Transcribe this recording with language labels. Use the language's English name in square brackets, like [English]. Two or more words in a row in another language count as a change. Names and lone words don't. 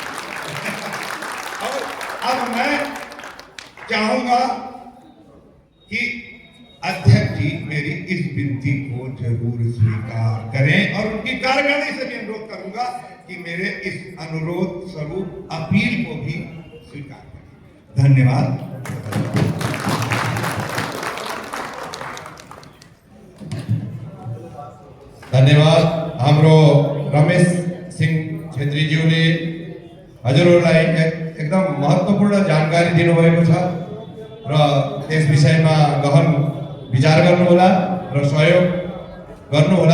[Hindi] और अब मैं चाहूंगा कि अध्यक्ष जी मेरी इस विनती को जरूर स्वीकार करें और उनकी कार्यकारिणी से भी अनुरोध करूंगा कि मेरे इस अनुरोध स्वरूप अपील को भी स्वीकार करें। धन्यवाद। धन्यवाद। [Nepali] हाम्रो रमेश सिंह छेत्री ज्यूले हजुरहरूलाई एकदम महत्त्वपूर्ण जानकारी दिनुभएको छ र यस विषयमा गहन विचार गर्नुहोला र सहयोग गर्नुहोला।